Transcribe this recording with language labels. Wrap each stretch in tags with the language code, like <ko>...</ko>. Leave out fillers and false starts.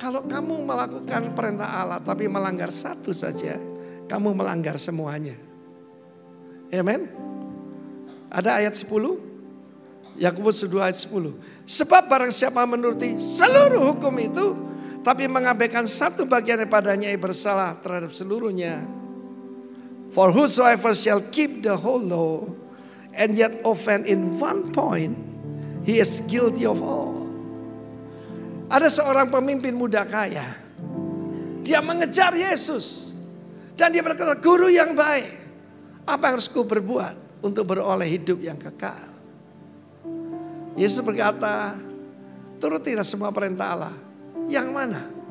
<id>Kalau kamu melakukan perintah Allah tapi melanggar satu saja, kamu melanggar semuanya. Amen. Ada ayat 10. Yakobus 2 ayat 10. Sebab barang siapa menuruti seluruh hukum itu, tapi mengabaikan satu bagian daripadanya, ia bersalah terhadap seluruhnya.</id> <en>For whosoever shall keep the whole law and yet offend in one point, he is guilty of all.</en> <id>Ada seorang pemimpin muda kaya. Dia mengejar Yesus. Dan dia berkata, guru yang baik, apa yang harus ku berbuat untuk beroleh hidup yang kekal? Yesus berkata, turutilah semua perintah Allah. Yang mana?</id>